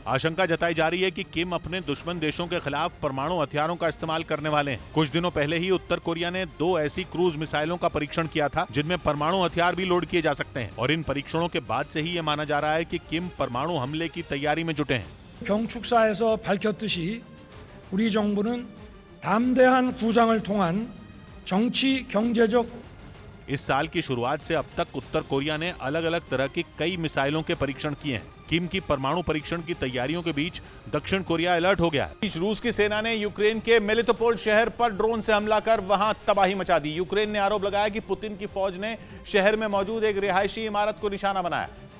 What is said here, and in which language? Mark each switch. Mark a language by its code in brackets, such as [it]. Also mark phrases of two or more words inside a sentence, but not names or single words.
[hi] आशंका जताई जा रही है कि किम अपने दुश्मन देशों के खिलाफ परमाणु हथियारों का इस्तेमाल करने वाले हैं। कुछ दिनों पहले ही उत्तर कोरिया ने 2 ऐसी [en] cruise missiles [hi] का परीक्षण किया था जिनमें परमाणु हथियार भी लोड किए जा सकते हैं और इन परीक्षणों के बाद से ही ये माना जा रहा है कि किम परमाणु हमले की तैयारी में जुटे हैं। [ko] 경축사에서 밝혔듯이 우리 정부는 담대한 구상을 통한 정치 경제적 [hi] इस साल की शुरुआत से अब तक उत्तर कोरिया ने अलग अलग तरह की कई मिसाइलों के परीक्षण किए हैं। किम की परमाणु परीक्षण की तैयारियों के बीच दक्षिण कोरिया अलर्ट हो गया है। रूस की सेना ने यूक्रेन के मेलिटोपोल शहर पर ड्रोन से हमला कर वहां तबाही मचा दी। यूक्रेन ने आरोप लगाया कि पुतिन की फौज ने शहर में मौजूद एक रिहायशी इमारत को निशाना बनाया